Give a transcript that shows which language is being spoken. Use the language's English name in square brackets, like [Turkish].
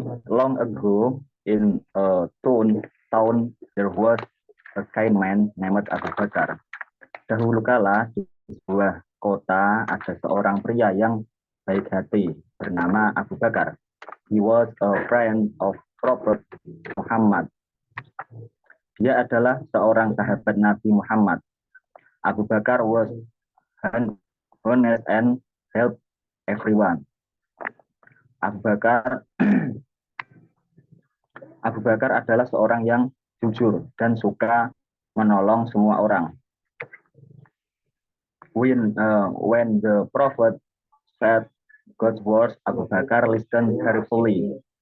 [English] Long ago in a town there was a kind man named Abu Bakar. [Indonesian] Dahulu kala di sebuah kota ada seorang pria yang baik hati bernama Abu Bakar. [English] He was a friend of Prophet Muhammad. [Indonesian] Dia adalah seorang sahabat Nabi Muhammad. [English] Abu Bakar was honest and helped everyone. [Indonesian] Abu Bakar adalah seorang yang jujur dan suka menolong semua orang. [English] When the Prophet said God's words, Abu Bakar listened carefully.